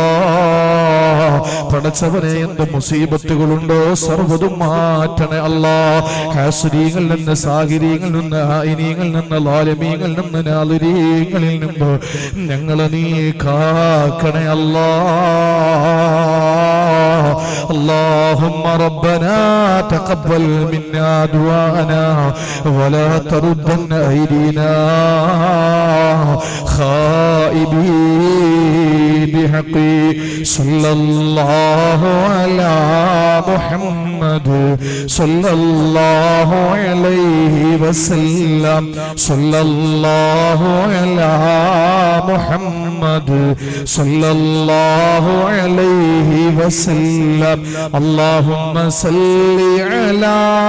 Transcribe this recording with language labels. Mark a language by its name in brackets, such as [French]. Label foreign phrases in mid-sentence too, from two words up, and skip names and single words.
[Malayalam] പടച്ചവനെ എന്ത് മുസീബത്തുകളുണ്ടോ സർവ്വതും മാറ്റണേ അല്ലാ. ഹാസുരീങ്ങളിൽ നിന്ന്, സാഹിരീങ്ങളിൽ നിന്ന്, ആയിനീങ്ങളിൽ നിന്ന്, ലാലിമീങ്ങളിൽ നിന്ന്, നാദിരീങ്ങളിൽ നിന്ന് ഞങ്ങളെ നീ കാക്കണേ അല്ലാ. [Arabic] اللهم ربنا تقبل منا دعاءنا ولا تردن أيدينا خائبين بحق صلى الله على محمد صلى الله عليه وسلم صلى الله على محمد صلى الله عليه وسلم اللهم صل على